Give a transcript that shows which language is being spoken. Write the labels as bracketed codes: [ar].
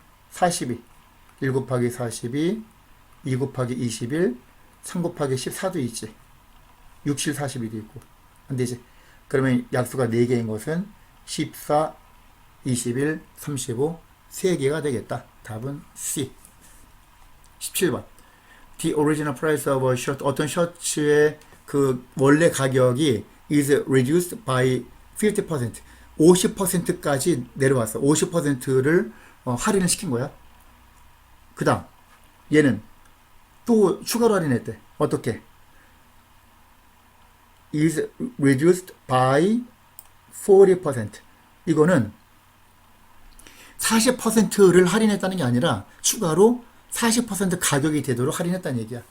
[ko] 42 1 곱하기 42 2 곱하기 21 3 곱하기 14도 있지. 6, 7, 42도 있고 안되지. 그러면 약수가 4개인 것은 14, 21, 35 3개가 되겠다. 답은 C. [en] 17번 The original price of a shirt [ko] 어떤 셔츠의 그 원래 가격이 [en] is reduced by 50% [ko] 50%까지 내려왔어. 50%를 할인을 시킨 거야. 그 다음 얘는 또 추가로 할인했대. 어떻게? [en] is reduced by 40% [ko] 이거는 40%를 할인했다는 게 아니라 추가로 40% 가격이 되도록 할인했다는 얘기야.